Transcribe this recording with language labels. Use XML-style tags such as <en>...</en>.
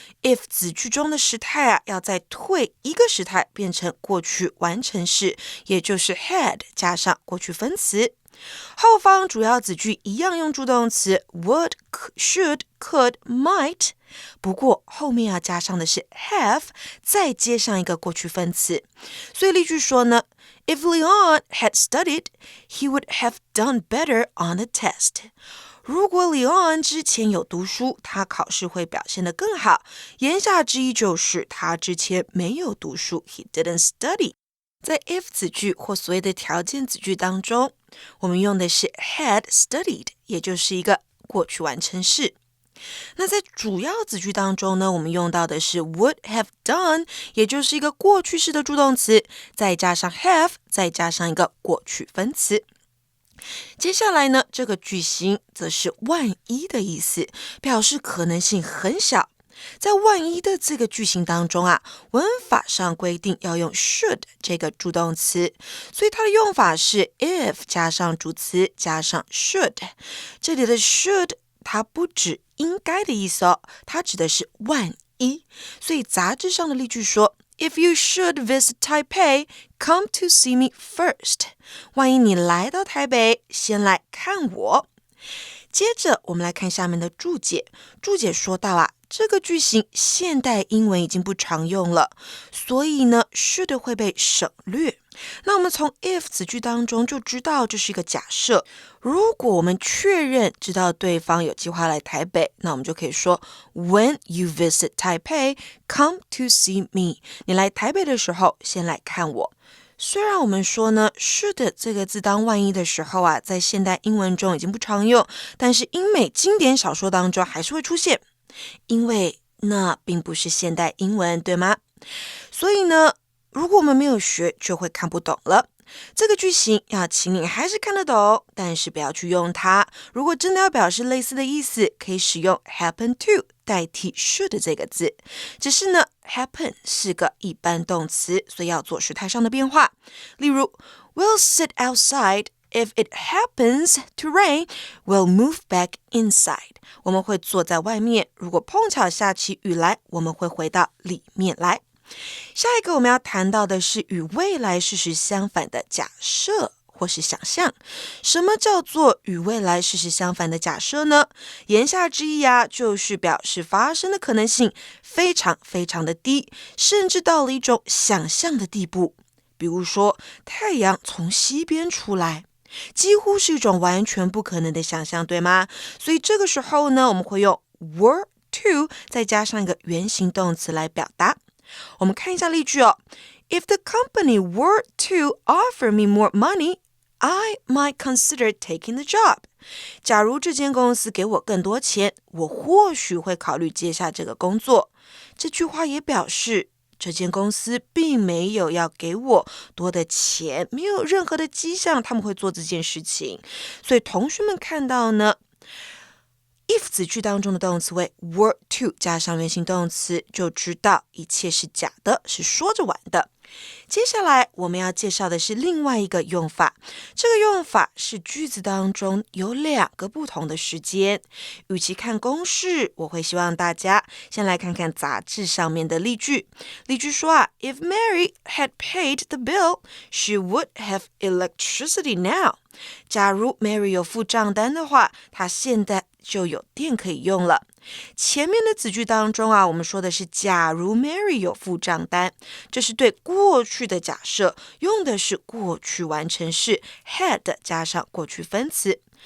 <zh>if 子句中的时态要再退一个时态，变成过去完成式，也就是 had 加上过去分词。后方主要子句一样用助动词 would, should, could, might， 不过后面要加上的是 have， 再接上一个过去分词。所以例句说呢，</zh> <en>If Leon had studied, he would have done better on the test。</en> <zh>如果 Leon 之前有读书，他考试会表现得更好。言下之意就是他之前没有读书，</zh> <en>he didn't study。</en> <zh>在 if 子句或所谓的条件子句当中，我们用的是 had studied， 也就是一个过去完成式。那在主要子句当中呢，我们用到的是 would have done， 也就是一个过去式的助动词，再加上 have， 再加上一个过去分词。接下来呢，这个句型则是万一的意思，表示可能性很小。在万一的这个句型当中啊，文法上规定要用 should 这个助动词，所以它的用法是 if 加上主词加上 should。这里的 should 它不指应该的意思哦，它指的是万一。所以杂志上的例句说</zh> <en>If you should visit Taipei, come to see me first.</en> <zh>万一你来到台北，先来看我。接着我们来看下面的注解。注解说到啊，这个句型现代英文已经不常用了，所以呢 should 会被省略。那我们从 if 子句当中就知道这是一个假设。如果我们确认知道对方有计划来台北，那我们就可以说</zh> <en>When you visit Taipei, come to see me.</en> <zh>你来台北的时候，先来看我。虽然我们说呢 should 这个字当万一的时候啊，在现代英文中已经不常用，但是英美经典小说当中还是会出现，因为那并不是现代英文，对吗？所以呢，如果我们没有学，就会看不懂了。这个句型要请你还是看得懂，但是不要去用它。如果真的要表示类似的意思，可以使用 happen to 代替 should 这个字。只是呢 happen 是个一般动词，所以要做时态上的变化。例如</zh> <en>We'll sit outside. If it happens to rain, we'll move back inside.</en> <zh>我们会坐在外面，如果碰巧下起雨来，我们会回到里面来。下一个我们要谈到的是与未来事实相反的假设或是想象。什么叫做与未来事实相反的假设呢？言下之意啊，就是表示发生的可能性非常非常的低，甚至到了一种想象的地步。比如说太阳从西边出来，几乎是一种完全不可能的想象，对吗？所以这个时候呢，我们会用 were to 再加上一个原形动词来表达。我们看一下例句哦。</zh> <en>If the company were to offer me more money, I might consider taking the job.</en> <zh>假如这间公司给我更多钱，我或许会考虑接下这个工作。这句话也表示这间公司并没有要给我多的钱，没有任何的迹象他们会做这件事情。所以同学们看到呢if 子句当中的动词为 were to 加上原形动词，就知道一切是假的，是说着玩的。接下来我们要介绍的是另外一个用法，这个用法是句子当中有2个不同的时间。与其看公式，我会希望大家先来看看杂志上面的例句。例句说啊</zh> <en>If Mary had paid the bill, she would have electricity now.</en> <zh>假如 Mary 有付账单的话，她现在就有电可以用了。前面的子句当中啊，我们说的是假如 Mary 有付账单，这是对过去的假设，用的是过去完成式 had 加上过去分词。</zh>